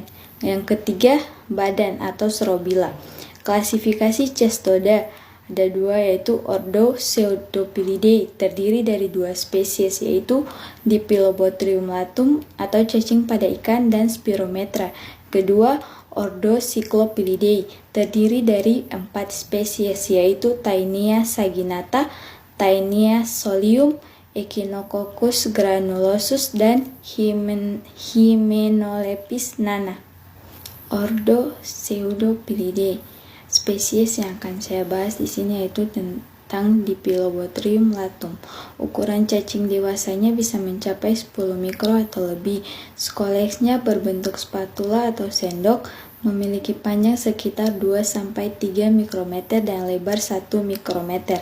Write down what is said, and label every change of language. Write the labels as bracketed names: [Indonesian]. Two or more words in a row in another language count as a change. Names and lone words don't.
[Indonesian] Yang ketiga, badan atau strobila. Klasifikasi Cestoda ada dua, yaitu ordo Pseudopilidae, terdiri dari dua spesies, yaitu Dipilobothrium latum atau cacing pada ikan dan Spirometra. Kedua, ordo Cyclopilidae, terdiri dari 4 spesies, yaitu Taenia saginata, Taenia solium, Echinococcus granulosus, dan Hymenopus nana. Ordo Pseudopilidae. Spesies yang akan saya bahas di sini yaitu tentang Dipilobothrium latum. Ukuran cacing dewasanya bisa mencapai 10 mikro atau lebih. Skolexnya berbentuk spatula atau sendok, memiliki panjang sekitar 2-3 mikrometer dan lebar 1 mikrometer.